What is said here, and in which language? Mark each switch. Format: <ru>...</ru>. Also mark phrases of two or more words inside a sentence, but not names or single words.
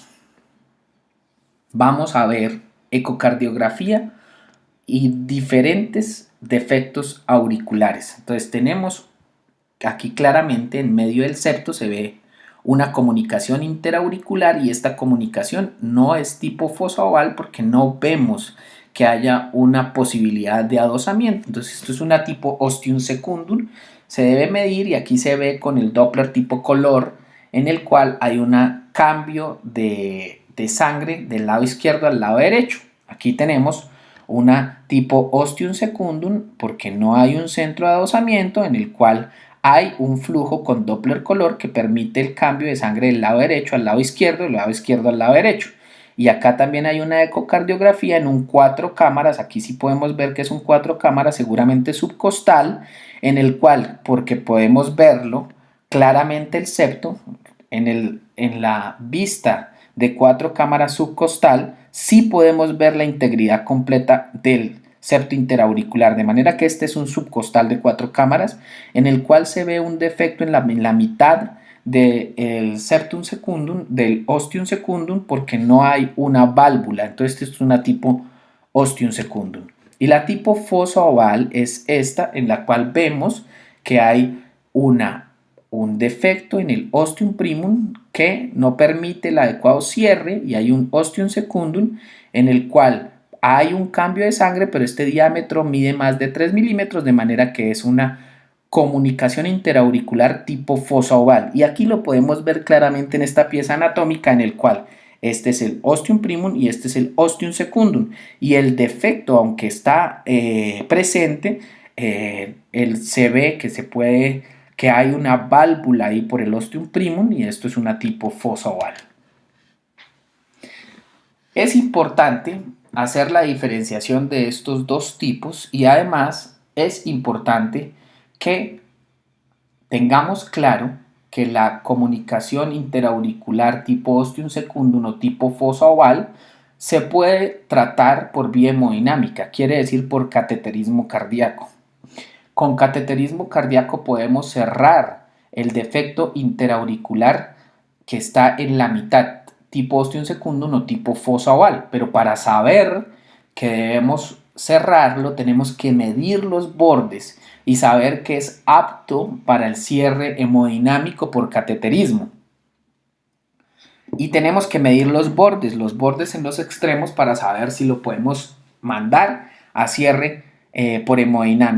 <es>Vamos a ver ecocardiografía y diferentes defectos auriculares. Entonces tenemos aquí claramente en medio del septo se ve una comunicación interauricular y esta comunicación no es tipo fosa oval porque no vemos que haya una posibilidad de adosamiento. Entonces esto es una tipo</es> <la>ostium secundum,</la> <es>se debe medir y aquí se ve con el Doppler tipo color en el cual hay un cambio de sangre del lado izquierdo al lado derecho. Aquí tenemos una tipo</es> <la>ostium secundum</la> <es>porque no hay un centro de adosamiento en el cual hay un flujo con Doppler color que permite el cambio de sangre del lado derecho al lado izquierdo y del lado izquierdo al lado derecho. y acá también hay una ecocardiografía en un 4 cámaras, aquí sí podemos ver que es un 4 cámaras, seguramente subcostal, en el cual, porque podemos verlo claramente el septo, en la vista de 4 cámaras subcostal, sí podemos ver la integridad completa del septo interauricular, de manera que este es un subcostal de 4 cámaras, en el cual se ve un defecto en la mitad del</es> <la>septum secundum,</la> <es>del</es> <la>ostium secundum,</la> <es>porque no hay una válvula. Entonces esta es una tipo</es> <la>ostium secundum.</la> <es>Y la tipo fosa oval es esta, en la cual vemos que hay un defecto en el</es> <la>ostium primum</la> <es>que no permite el adecuado cierre, y hay un</es> <la>ostium secundum</la> <es>en el cual hay un cambio de sangre, pero este diámetro mide más de 3 milímetros, de manera que es una comunicación interauricular tipo fosa oval. Y aquí lo podemos ver claramente en esta pieza anatómica, en el cual este es el</es> <la>ostium primum</la> <es>y este es el</es> <la>ostium secundum.</la> <es>Y el defecto, aunque está presente, se ve que hay una válvula ahí por el</es> <la>ostium primum,</la> <es>y esto es una tipo fosa oval. Es importante hacer la diferenciación de estos dos tipos, y además es importante que tengamos claro que la comunicación interauricular tipo</es> <la>ostium secundum</la> <es>o tipo fosa oval se puede tratar por vía hemodinámica, quiere decir por cateterismo cardíaco. Con cateterismo cardíaco podemos cerrar el defecto interauricular que está en la mitad, tipo</es> <la>ostium secundum</la> <es>o tipo fosa oval, pero para saber que debemos cerrarlo tenemos que medir los bordes y saber que es apto para el cierre hemodinámico por cateterismo. Y tenemos que medir los bordes en los extremos, para saber si lo podemos mandar a cierre por hemodinamia.</es>